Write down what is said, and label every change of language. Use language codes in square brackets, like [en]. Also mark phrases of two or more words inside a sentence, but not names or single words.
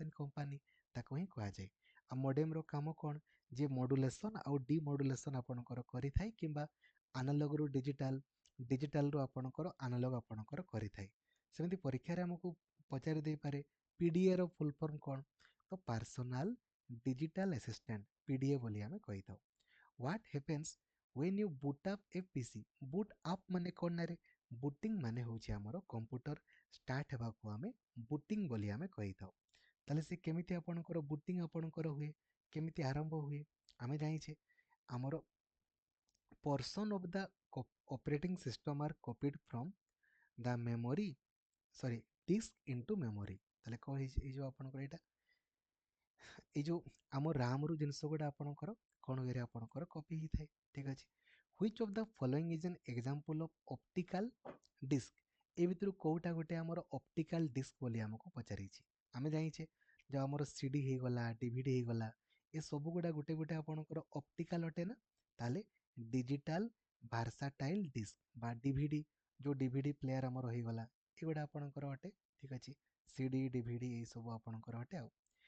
[or] କମ୍ପାନୀ ତାକୁ ହିଁ କୁହାଯାଏ ଆଉ ମଡେମର କାମ କ'ଣ ଯେ ମଡୁଲେସନ ଆଉ ଡିମଡୁଲେସନ ଆପଣଙ୍କର କରିଥାଏ କିମ୍ବା ଆନାଲଗରୁ ଡିଜିଟାଲରୁ ଆପଣଙ୍କର ଆନାଲଗ ଆପଣଙ୍କର କରିଥାଏ ସେମିତି ପରୀକ୍ଷାରେ ଆମକୁ ପଚାରି ଦେଇପାରେ ପିଡିଏ ର [en] full form [or] କ'ଣ ତ [en] personal digital assistant PDA [or] ବୋଲି ଆମେ କହିଥାଉ [en] what happens when you boot up a PC boot up [or] ମାନେ କ'ଣ ନା ରେ ବୁଟିଂ ମାନେ ହେଉଛି ଆମର କମ୍ପ୍ୟୁଟର ଷ୍ଟାର୍ଟ ହେବାକୁ ଆମେ ବୁଟିଂ ବୋଲି ଆମେ କହିଥାଉ ତାହେଲେ ସେ କେମିତି ଆପଣଙ୍କର ବୁଟିଂ ଆପଣଙ୍କର ହୁଏ କେମିତି ଆରମ୍ଭ ହୁଏ ଆମେ ଜାଣିଛେ ଆମର [en] portion of the operating system are copied from the memory sorry disk into memory [or] ତାହେଲେ କ'ଣ ହେଇଯିବ ଆପଣଙ୍କର ଏଇଟା ଏଇ ଯୋଉ ଆମ ରାମ ରୁ ଜିନିଷ ଗୁଡ଼ା ଆପଣଙ୍କର କ'ଣ ହୁଏ ଆପଣଙ୍କର କପି ହେଇଥାଏ ଠିକ ଅଛି [en] which of the following is an example of optical disk [or] ଏ ଭିତରୁ କୋଉଟା ଗୋଟେ ଆମର [en] optical disk [or] ବୋଲି ଆମକୁ ପଚାରିଛି ଆମେ ଜାଣିଛେ ଯୋଉ ଆମର ସିଡି ହେଇଗଲା ଡିଭିଡି ହେଇଗଲା ଏ ସବୁ ଗୁଡ଼ା ଗୋଟେ ଗୋଟେ ଆପଣଙ୍କର ଅପ୍ଟିକାଲ ଅଟେ ନା ତାହେଲେ [en] digital versatile disk [or] ବା ଡିଭିଡି ଯୋଉ [en] DVD player [or] ଆମର ହେଇଗଲା ଏଗୁଡ଼ା ଆପଣଙ୍କର ଅଟେ ଠିକ ଅଛି ସିଡି ଡିଭିଡି ଏଇ ସବୁ ଆପଣଙ୍କର ଅଟେ ଆଉ